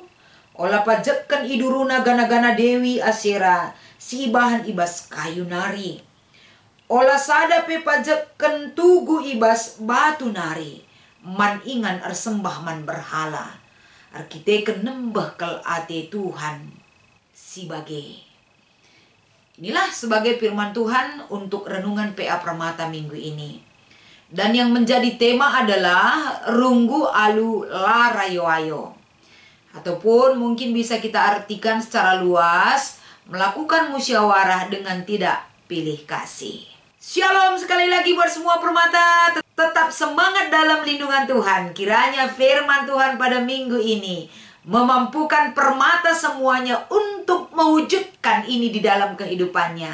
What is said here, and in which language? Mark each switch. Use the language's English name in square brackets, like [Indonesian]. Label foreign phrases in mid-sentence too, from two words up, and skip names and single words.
[Batak Karo] Olah pajakkan iduruna gana-gana Dewi Asera si ibahan ibas kayu nari. Olah sadape pajakkan tugu ibas batu nari. Man ingan ersembah man berhala. Arkiteken nembah kel ate Tuhan si bage. [Indonesian] Inilah sebagai firman Tuhan untuk renungan PA Permata minggu ini. Dan yang menjadi tema adalah [Batak Karo] runggu alu larayo-ayo. [Indonesian] Ataupun mungkin bisa kita artikan secara luas, melakukan musyawarah dengan tidak pilih kasih. Shalom sekali lagi buat semua permata. Tetap semangat dalam lindungan Tuhan. Kiranya firman Tuhan pada minggu ini memampukan permata semuanya untuk mewujudkan ini di dalam kehidupannya.